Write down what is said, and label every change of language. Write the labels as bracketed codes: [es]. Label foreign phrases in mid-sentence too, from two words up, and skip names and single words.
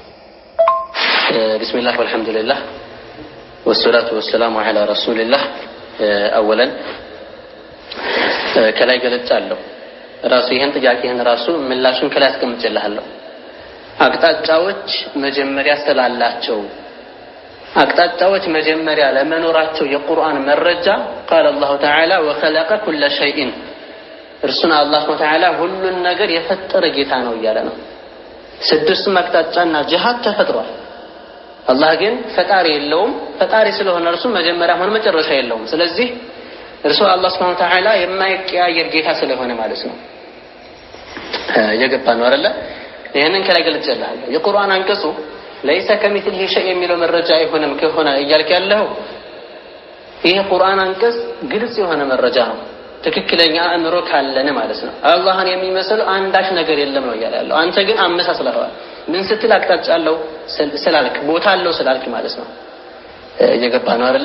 [ar] بسم الله والحمد لله والصلاة والسلام على رسول الله። [am] አወለን ከላይ ገለጻለሁ ራሱ ይሄን ጥያቄህን ራሱ ምላሹን ከላይ አስቀምጬልሃለሁ። አቅጣጫዎች መጀመሪያ ስላላቸው አቅጣጫዎች መጀመሪያ ለመኖራቸው የቁርአን መረጃ [ar] قال الله تعالى وخلق كل شيء [am] እርሱና አላህ ተዓላ ሁሉን ነገር የፈጠረ ጌታ ነው እያለ ነው። ስድስቱም አቅጣጫና ጅሃት ተፈጥሯል። አላህ ግን ፈጣሪ የለውም። ፈጣሪ ስለሆነ እርሱ መጀመሪያ ሆነ መጨረሻ የለውም። ስለዚህ እርሱ አላህ [ar] سبحانه وتعالى [am] የማይቀያየር ጌታ ስለሆነ ማለት ነው። የገባ ነው አይደለ? ይሄንን ከላይ ገልጸልሃለሁ። የቁርአን አንቀጹ [ar] ليس كمثله شيء [am] የሚለው መረጃ አይሆንም ከሆነ እያልክ ያለው ይሄ ቁርአን አንቀጽ ግልጽ የሆነ መረጃ ነው። ትክክለኛ አእምሮ ካለን ማለት ነው። አላህን የሚመስል አንዳች ነገር የለም ነው ያለው። አንተ ግን አመሳስለኸዋል። ምን ስትል አቅጣጫ አለው ስላልክ ቦታ አለው ስላልክ ማለት ነው። የገባ ነው አይደለ?